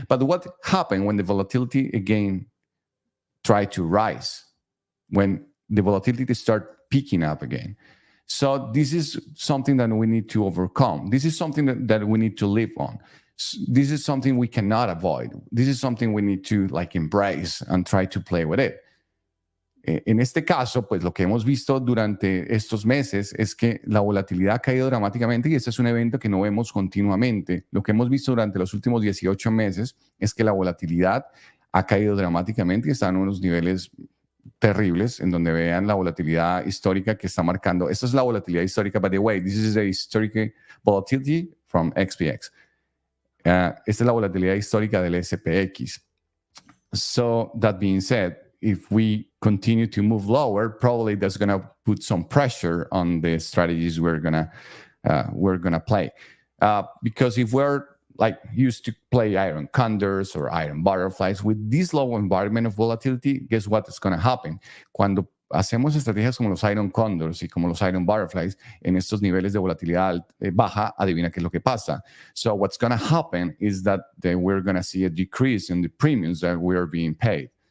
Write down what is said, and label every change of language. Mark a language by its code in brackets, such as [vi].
[en] But what happened when the volatility again tried to rise? When the volatility start picking up again? So this is something that we need to overcome. This is something that we need to live on. This is something we cannot avoid. This is something we need to embrace and try to play with it. [es] En este caso, pues lo que hemos visto durante estos meses es que la volatilidad ha caído dramáticamente y este es un evento que no vemos continuamente. Lo que hemos visto durante los últimos 18 meses es que la volatilidad ha caído dramáticamente y está en unos niveles terribles, en donde vean la volatilidad histórica que está marcando. Esta es la volatilidad histórica, [en] by the way. This is the historical volatility from XPX. [es] Esta es la volatilidad histórica del SPX. [en] So that being said, if we continue to move lower, probably that's going to put some pressure on the strategies we're gonna play. Because if we're used to play iron condors or iron butterflies with this low environment of volatility, guess what is going to happen? [es] Cuando hacemos estrategias como los iron condors y como los iron butterflies en estos niveles de volatilidad baja, adivina qué es lo que pasa. [en] So what's going to happen is that we're going to see a decrease in the premiums that we're being paid.